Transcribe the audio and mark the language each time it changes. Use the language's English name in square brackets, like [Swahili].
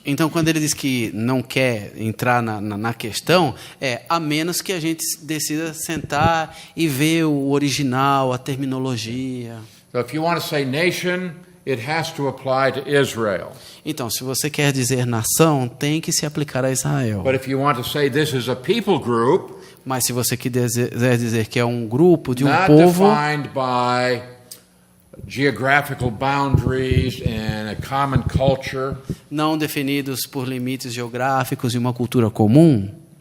[Portuguese] Então, quando ele diz que não quer entrar na questão, a menos que a gente decida sentar e ver o original, a terminologia. [English] So if you want to say nation, it has to apply to Israel. [Portuguese] Então, se você quer dizer nação, tem que se aplicar a Israel. [English] But if you want to say this is a people group, [Portuguese] mas se você quiser dizer que é um grupo de um [English] not [Portuguese] povo, [English] defined by geographical boundaries and a common culture, [Portuguese] não definidos por limites geográficos e uma cultura comum,